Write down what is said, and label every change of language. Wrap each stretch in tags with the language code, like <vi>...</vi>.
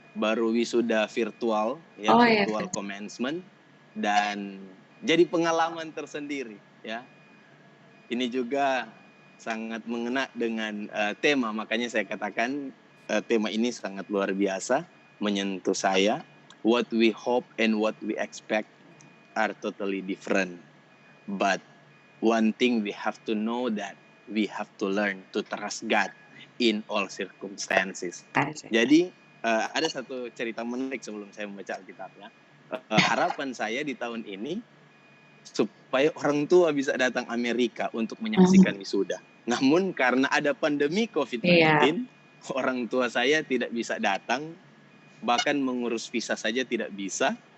<id>Baru wisuda virtual,</id> <en>virtual commencement,</en> <id>dan jadi pengalaman tersendiri ya. Ini juga sangat mengena dengan tema, makanya saya katakan tema ini sangat luar biasa, menyentuh saya.</id> <en>What we hope and what we expect are totally different. But one thing we have to know that we have to learn to trust God in all circumstances.</en> <id>Jadi ada satu cerita menarik sebelum saya membaca Alkitabnya. Harapan saya di tahun ini supaya orang tua bisa datang Amerika untuk menyaksikan wisuda. Namun karena ada pandemi COVID-19, orang tua saya tidak bisa datang, bahkan mengurus visa saja tidak bisa.</id>